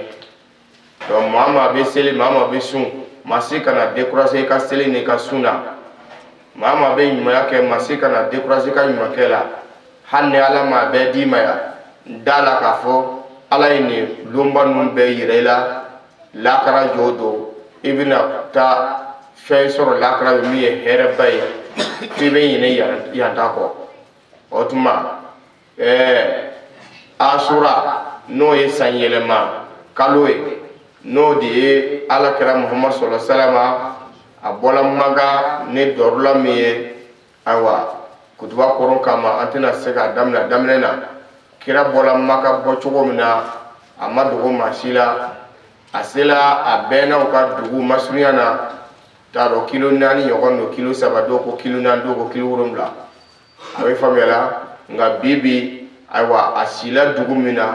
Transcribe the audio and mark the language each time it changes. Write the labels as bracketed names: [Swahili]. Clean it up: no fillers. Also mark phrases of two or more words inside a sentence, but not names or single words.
[Bambara] donc maa maa bɛ seli maa maa bɛ sun maa si kana décourager i ka seli n'i ka sun na maa maa bɛ ɲumanya kɛ maa si kana décourager i ka ɲumankɛ la hali ni ala m'a bɛɛ d'i ma yan da la k'a fɔ ala ye nin lonba ninnu bɛɛ yira i la lakara jɔ don i bɛna taa fɛn sɔrɔ lakara min ye hɛrɛba ye f'i bɛ ɲinɛ yan ta kɔ o tuma asura n'o ye san yɛlɛma kalo ye n'o de ye alakira muhammad [Arabic] صلى الله عليه وسلم [Bambara] a bɔla Maka ni dɔrɔla min ye ayiwa kutuba kɔrɔ kama an tɛna se k'a daminɛ na kira bɔla Maka bɔ cogo min na a ma dogo maa si la a sela a bɛɛ n'aw ka dugu masurunya na t'a dɔn kilo 4 ɲɔgɔn don kilo 3 dɔw ko kilo 4 dɔw ko kilo 7 a bɛ faamuyala nka bi ayiwa a sila dugu min na